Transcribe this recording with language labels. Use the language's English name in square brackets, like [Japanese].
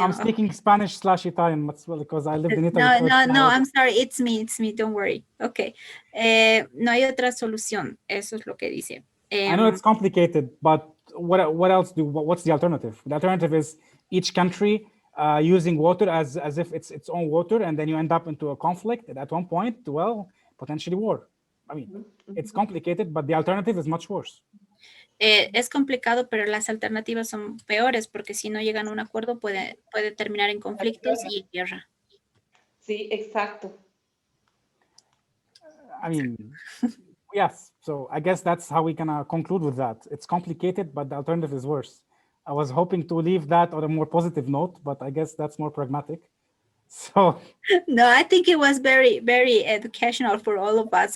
[English] I'm speaking Spanish/Italian because I lived in Italy. No, I'm sorry, it's me, don't worry. Okay. [Spanish] No hay otra solución, eso es lo que dice. [English] I know it's complicated, but what else what's the alternative? The alternative is each country using water as if it's its own water, and then you end up into a conflict at one point, well, potentially war. I mean, it's complicated, but the alternative is much worse. [Spanish] Es complicado, pero las alternativas son peores, porque si no llegan a un acuerdo puede terminar en conflictos y guerra. Sí, exacto. [English] I mean, Yes, so I guess that's how we can conclude with that. It's complicated, but the alternative is worse. I was hoping to leave that on a more positive note, but I guess that's more pragmatic. So no, I think it was very, very educational for all of us.